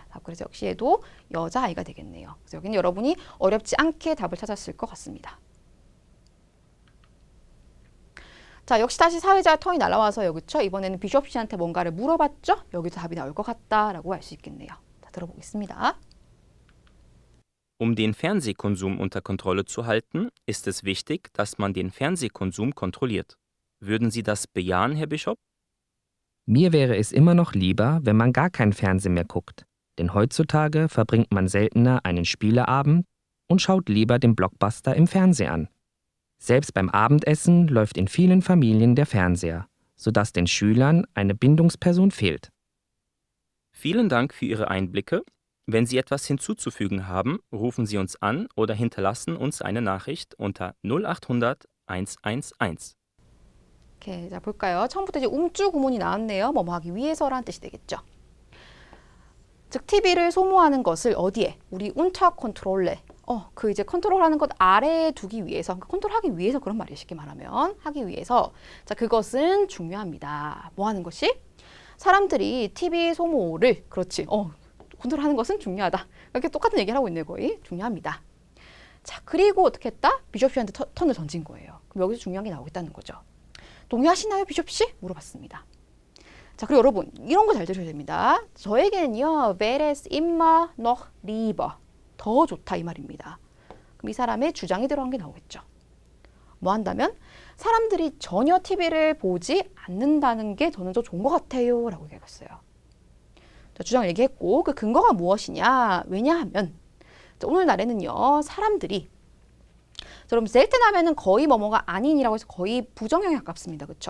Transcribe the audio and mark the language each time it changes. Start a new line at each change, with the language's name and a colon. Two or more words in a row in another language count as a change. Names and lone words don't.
Korean: 그래서 역시 얘도 여자아이가 되겠네요. 그래서 여기는 여러분이 어렵지 않게 답을 찾았을 것 같습니다. 자, 역시 다시 사회자 턴이 날아와서요. 그렇죠? 이번에는 비숍 씨한테 뭔가를 물어봤죠? 여기서 답이 나올 것 같다라고 알 수 있겠네요. 자, 들어보겠습니다.
German: Um den Fernsehkonsum unter Kontrolle zu halten, ist es wichtig, dass man den Fernsehkonsum kontrolliert. Würden Sie das bejahen, Herr Bischof? Mir wäre es immer noch lieber, wenn man gar kein Fernsehen mehr guckt. Denn heutzutage verbringt man seltener einen Spieleabend und schaut lieber den Blockbuster im Fernsehen an. Selbst beim Abendessen läuft in vielen Familien der Fernseher, sodass den Schülern eine Bindungsperson fehlt. Vielen Dank für Ihre Einblicke. Wenn Sie etwas hinzuzufügen haben, rufen Sie uns an oder hinterlassen uns eine Nachricht unter 0800 111.
Korean: 오케이, 자 볼까요? 처음부터 이제 움주 구문이 나왔네요. 뭐뭐 하기 위해서라는 뜻이 되겠죠. 즉 TV를 소모하는 것을 어디에?
German: 우리 unter Kontrolle.
Korean: 그 이제 컨트롤하는 것 아래에 두기 위해서, 그러니까 컨트롤하기 위해서 그런 말이에요. 쉽게 말하면 하기 위해서. 자, 그것은 중요합니다. 뭐 하는 것이? 사람들이 TV 소모를 그렇지. 컨트롤하는 것은 중요하다. 이렇게 똑같은 얘기를 하고 있네요. 거의 중요합니다. 자, 그리고 어떻게 했다? 비숍 씨한테 턴을 던진 거예요. 그럼 여기서 중요한 게 나오겠다는 거죠. 동의하시나요, 비숍 씨? 물어봤습니다. 자, 그리고 여러분 이런 거 잘 들으셔야 됩니다. 저에게는요,
German: wäre es immer noch lieber,
Korean: 더 좋다 이 말입니다. 그럼 이 사람의 주장이 들어간 게 나오겠죠. 뭐 한다면 사람들이 전혀 TV를 보지 않는다는 게 저는 더 좋은 것 같아요 라고 얘기했어요. 자, 주장을 얘기했고 그 근거가 무엇이냐? 왜냐하면 자, 오늘날에는요, 사람들이 여러분 selten 하면은 거의 뭐뭐가 아닌이라고 해서 거의 부정형에 가깝습니다. 그렇죠?